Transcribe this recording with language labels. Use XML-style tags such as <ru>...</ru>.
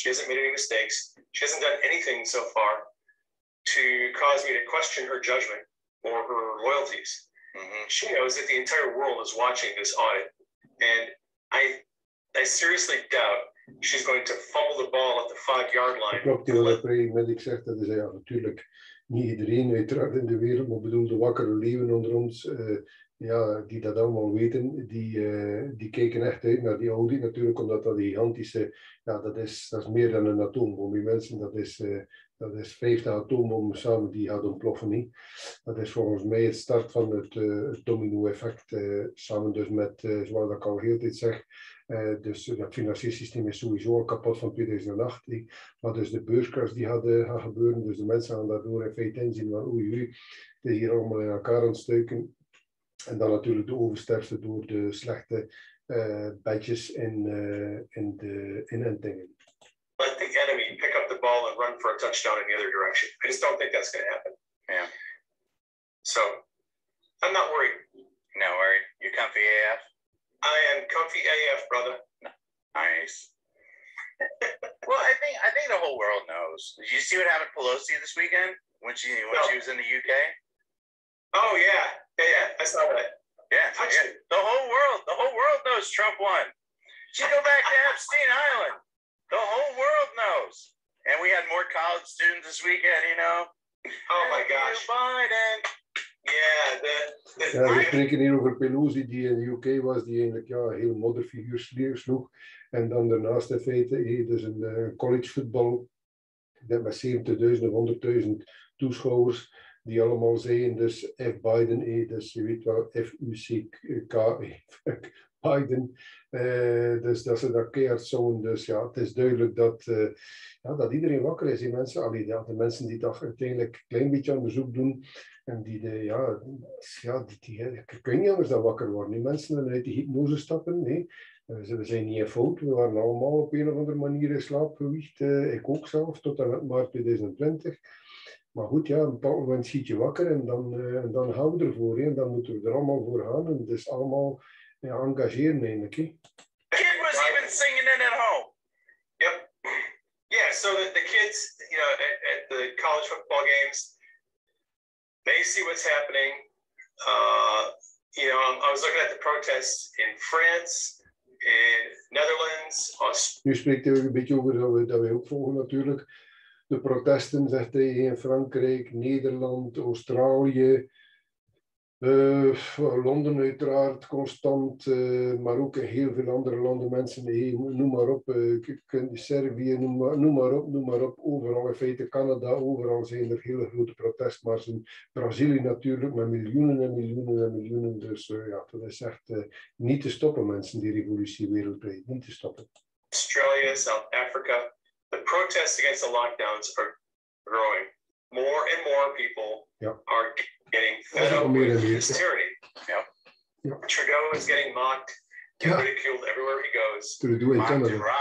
<en>She hasn't made any mistakes. She hasn't done anything so far to cause me to question her judgment or her loyalties. Mm-hmm. She knows that the entire world is watching this audit, and I seriously doubt she's going to fumble the ball at the 5-yard line.</en> <nl>Klopt, wat ik zeg, dat is ja, natuurlijk niet iedereen uiteraard in de wereld, maar bedoel de wakkere leeuwen onder ons, ja, die dat allemaal weten, die kijken echt uit naar die audit natuurlijk, omdat dat die gigantische, ja, dat is meer dan een atoombom. Die mensen, dat is 50 atoombommen samen die gaat ontploffen. Niet? Dat is volgens mij het start van het domino-effect, samen dus met, zoals ik al heel tijd zeg, dus dat financiële systeem is sowieso al kapot van 2008. Maar dus de beurscrash die gaat gebeuren, dus de mensen gaan daardoor in feite inzien van oei, het is hier allemaal in elkaar aan het stuiken. En dan natuurlijk de oversterfte door de slechte badges in inentingen.</nl> <en>Let the enemy pick up the ball and run for a touchdown in the other direction. I just don't think that's going to happen. Yeah. So, I'm not worried. Not worried. You're comfy AF? I am comfy AF, brother. Nice. Well, I think the whole world knows. Did you see what happened to Pelosi this weekend when she was in the UK? Oh yeah. I saw that. Yeah. The whole world knows Trump won. She go back to Epstein Island. The whole world knows. And we had more college students this weekend, you know. Oh my gosh. Biden.</en> <nl>Ja, we spreken hier over Pelosi die in de UK was, die eigenlijk ja, een heel modderfiguur sloeg. En dan daarnaast in feite, dus een collegevoetbal met 70.000 of 100.000 toeschouwers, die allemaal zeiden, dus</nl> <en>F Biden,</en> <nl>dus je weet wel, F-U-C-K, Biden. Dus dat ze dat keihard zongen. Dus ja, het is duidelijk dat iedereen wakker is. Die mensen, allee, ja, de mensen die toch uiteindelijk een klein beetje onderzoek doen. En die kun je anders dan wakker worden. Die mensen uit die hypnose stappen. Nee, we zijn niet in fout. We waren allemaal op een of andere manier in slaap gewiegd. Ik ook zelf, tot aan maart 2020. Maar goed, ja, op een bepaald moment schiet je wakker en dan gaan we ervoor. En dan moeten we er allemaal voor gaan. En dus allemaal engageren eigenlijk.</nl> <en>The kid was even singing it at home. Yep. Yeah, so the kids, at the college football games, they see what's happening. I was looking at the protests in France, in Netherlands, Australia.</en> <nl>Nu spreekt hij een beetje over dat wij ook volgen natuurlijk. De protesten, zegt hij, in Frankrijk, Nederland, Australië, Londen uiteraard, constant, maar ook in heel veel andere landen, mensen, noem maar op, Servië, noem maar op, overal in feite, Canada, overal zijn er hele grote protestmarsen. Brazilië natuurlijk, met miljoenen en miljoenen en miljoenen, dus dat is echt niet te stoppen, mensen, die revolutie wereldwijd, niet te stoppen.</nl> <en>Australia, South Africa, the protests against the lockdowns are growing. More and more people are getting fed up with this tyranny. Yep. Trudeau is getting mocked, ridiculed everywhere he goes. Trudeau in Canada.</en>